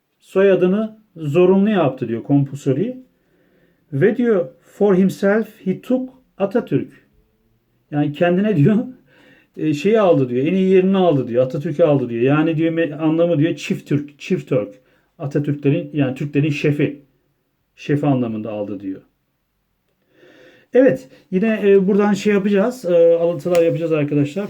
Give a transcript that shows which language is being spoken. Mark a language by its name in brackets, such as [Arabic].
[Turkish] Soyadını zorunlu yaptı diyor, compulsory. Ve diyor [English] for himself he took Atatürk. [Turkish] Yani kendine diyor şeyi aldı diyor. En iyi yerini aldı diyor. Atatürk'ü aldı diyor. Yani diyor anlamı diyor çift Türk. Atatürklerin yani Türklerin şefi. Şefi anlamında aldı diyor. Evet, yine buradan şey yapacağız, alıntılar yapacağız arkadaşlar.